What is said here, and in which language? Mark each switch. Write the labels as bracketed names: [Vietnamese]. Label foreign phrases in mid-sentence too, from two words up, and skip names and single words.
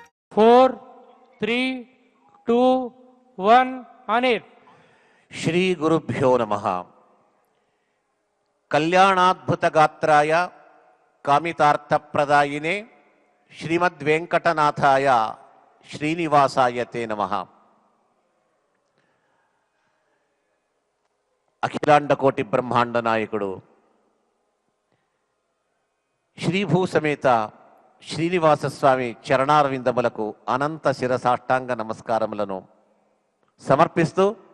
[English] 4, 3, 2, 1 on air. [Sanskrit] ಶ್ರೀ ಗುರುಭ್ಯೋ ನಮಃ. ಕಲ್ಯಾಣಾದ್ಭುತ ಗಾತ್ರಾಯ ಕಾಮಿತಾರ್ಥಪ್ರದಾಯಿನೇ ಶ್ರೀಮದ್ವೆಂಕಟನಾಥಾಯ ಶ್ರೀನಿವಾಸಾಯ ತೇ ನಮಃ. [Telugu] అఖిలాండ కోటి బ్రహ్మాండ నాయకుడు శ్రీభూ సమేత శ్రీనివాస స్వామి చరణారవిందములకు అనంత శిరసాష్టాంగ నమస్కారములను సమర్పిస్తూ